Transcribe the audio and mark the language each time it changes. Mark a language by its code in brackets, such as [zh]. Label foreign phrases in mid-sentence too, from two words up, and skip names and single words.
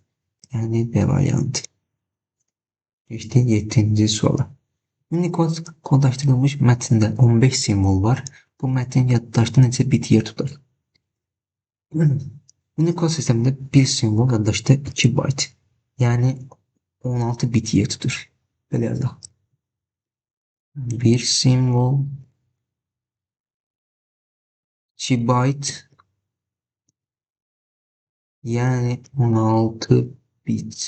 [tr] Yani B variantı. Geçtik 7. suala. [az] Unicode kodlaşdırılmış mətndə 15 simvol var. Bu mətnin yaddaşda neçə bit yer tutar? Unicode sistemində bir simvol yaddaşda 2 byte. [tr] Yani 16 bit yer tutur. Böyle yazalım. Bir simvol 2 byte yani 16 bit.